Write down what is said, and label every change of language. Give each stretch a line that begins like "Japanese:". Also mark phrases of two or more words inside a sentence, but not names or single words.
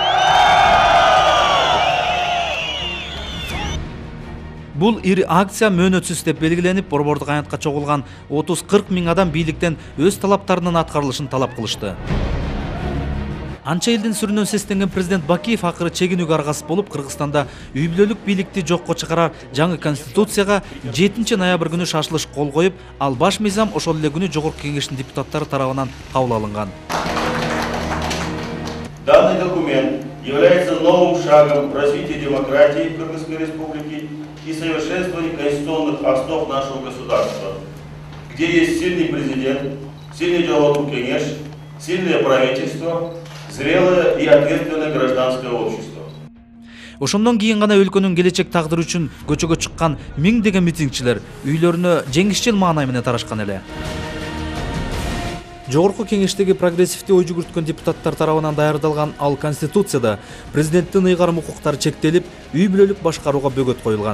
Kyrgyz: Бул ири акция мөөнөтсүз деп белгиленип, борбордук аянтка чогулган 30-40 миң адам бийликтен өз талаптарынын аткарылышын талап кылышты. Анча элдин сүрүнөн сестенген президент Бакиев акыры чегинүүгө аргасыз болуп, Кыргызстанда үй бүлөлүк бийликти жокко чыгарар жаңы конституцияга 7 ноябрь күнү шашылыш кол коюп, ал баш мыйзам ошол эле күнү Жогорку Кеңештин депутаттары тарабынан кабыл алынган.
Russian: Данный документ является новым шагом в развитии демократии в Кыргызской республике и совершенствовании конституционных основ нашего государства, где есть сильный президент, сильный Жогорку Кеңеш, сильное правительство, зрелое и ответственное гражданское общество.
Kyrgyz: Ошондон кийин гана өлкөнүн келечек тагдыры үчүн көчөгө чыккан миңдеген митингчилер үйлөрүнө жеңишчил маанай менен тарашкан эле. Жогорку Кеңештеги прогрессивдүү ой жүгүрткөн депутаттар тарабынан даярдалган ал конституцияда президенттин ыйгарым укуктары чектелип, үй бүлөлүк башкарууга бөгөт коюлган.